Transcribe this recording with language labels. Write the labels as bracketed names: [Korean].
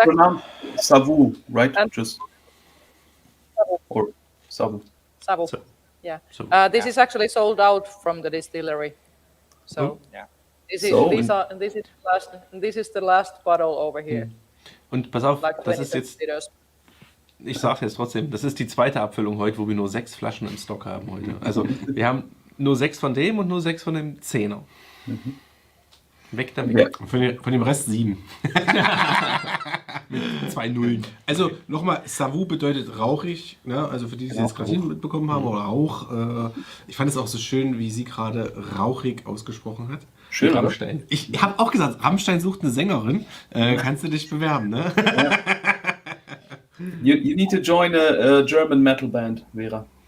[English] pronounced Savu, right? And- Just or Savu. Savu. So- Yeah. so- This is actually sold out from the distillery. So Yeah. this is So- this is the last bottle over here. [German] Und pass auf, [English] Like [German] das [English] 20 [German] ist jetzt, [English] liters. [German] ich sag's jetzt trotzdem, das ist die zweite Abfüllung heute, wo wir nur 6 Flaschen im Stock haben heute. Also wir haben nur 6 von dem und nur 6 von dem 10er. Weg damit. Ja. Von dem Rest 7. Mit 2 Nullen. Also nochmal, Savu bedeutet rauchig, ne? Also für die, die es jetzt gerade nicht mitbekommen haben, oder Rauch. Ich fand es auch so schön, wie sie gerade rauchig ausgesprochen hat. Schön, oder? Rammstein. Ich habe auch gesagt, Rammstein sucht eine Sängerin. Kannst du dich bewerben, ne? [English] You need to join a German metal band, Veera.